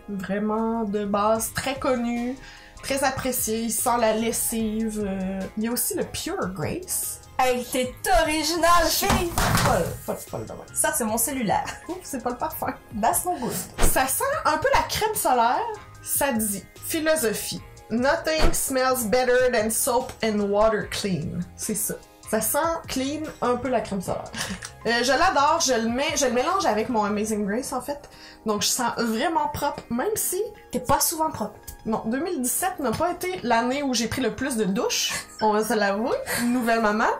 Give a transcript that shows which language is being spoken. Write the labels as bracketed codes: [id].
[fr] Vraiment de base, très connu, très apprécié. Il sent la lessive. Il y a aussi le Pure Grace. Hey, t'es original, fille! Folle de même. Ça, c'est mon cellulaire. Ouf, c'est pas le parfum. [en] That's no good. [fr] Ça sent un peu la crème solaire. Ça dit Philosophie. [en] Nothing smells better than soap and water clean. [fr] C'est ça. Ça sent clean, un peu la crème solaire. Je l'adore, je le mélange avec mon Amazing Grace en fait. Donc je sens vraiment propre, même si... T'es pas souvent propre. Non, 2017 n'a pas été l'année où j'ai pris le plus de douches, on va se l'avouer, nouvelle maman.